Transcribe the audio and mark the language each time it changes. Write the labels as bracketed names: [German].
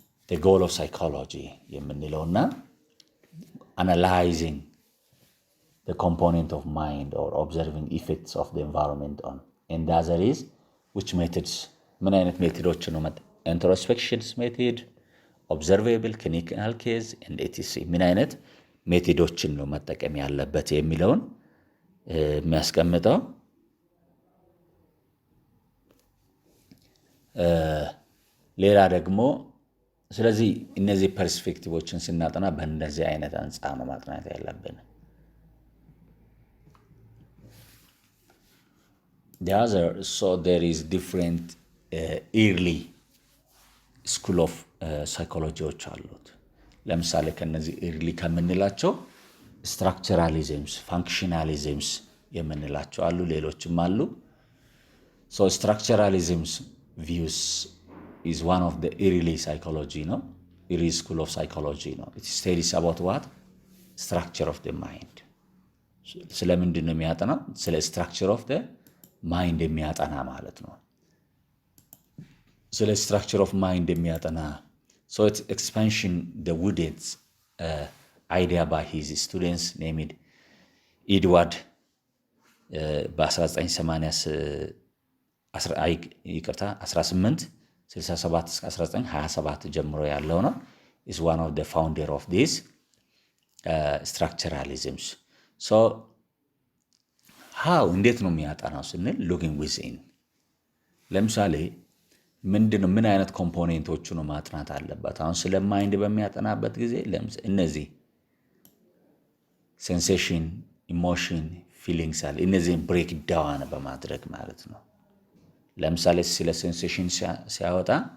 [English] The goal of psychology [Amharic] የምንለውና [English] analyzing the component of mind or observing effects of the environment on, and the other is which methods, [Amharic] ምን አይነት ሜቶዶች ነው? [English] introspections method, observable, clinical case and etc. [Amharic] ምን አይነት ሜቶዶችን ነው መጠቀም ያለበት የሚለውን የሚያስቀምጠው። ሌላ ደግሞ ስለዚህ እነዚህ ፐርስፔክቲቮችን ስናጠና በእንደዚህ አይነት አንጻር ነው ማጥናት ያለብን። [English] The other, so there is different early school of psychology [Amharic] አሉት። ለምሳሌ ከነዚህ [English] early [Amharic] ከምንላቸው [English] structuralisms, functionalisms [Amharic] የምንላቸው አሉ፣ ሌሎችም አሉ። [English] So structuralisms views is one of the early psychology, no? Early school of psychology, no? It studies about what? Structure of the mind. [Amharic] ስለምንድን ነው የሚያጠና? [English] ስለ structure of the mind [Amharic] የሚያጠና ማለት ነው። ስለ [English] structure of mind የሚያጠና so it's expansion the Woodhead's idea by his students named Edward [Amharic] በ1867-1927 ጀምሮ ያለው ነው። [English] is one of the founder of this structuralisms. So how [Amharic] እንዴት ነው የሚያጠናው ስንል [English] looking within። [Amharic] ለምሳሌ ምንድነው ምን አይነት ኮምፖኔንቶቹ ነው ማጥናት አለበት? አሁን ስለ ማይንድ በሚያጠናበት ጊዜ እነዚህ ሴንሴሽን፣ ኢሞሽን፣ ፊሊንግስ አለ እነዚህን ብሬክ ዳውን በማድረግ ማለት ነው። ለምሳሌ ስለ ሴንሴሽን ሲያወጣ